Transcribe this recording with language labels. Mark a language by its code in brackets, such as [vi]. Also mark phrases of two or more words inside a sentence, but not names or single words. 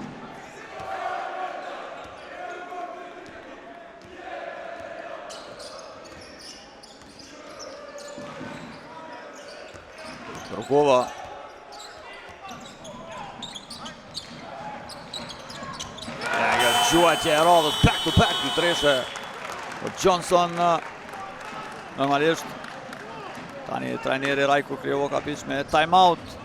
[sq] Rukova. Gjuajtje e radhës, [en] back to back, [sq] dy treshe për Johnson. Normalisht tani trajneri Rajko Krijovo ka pish me [en] time out.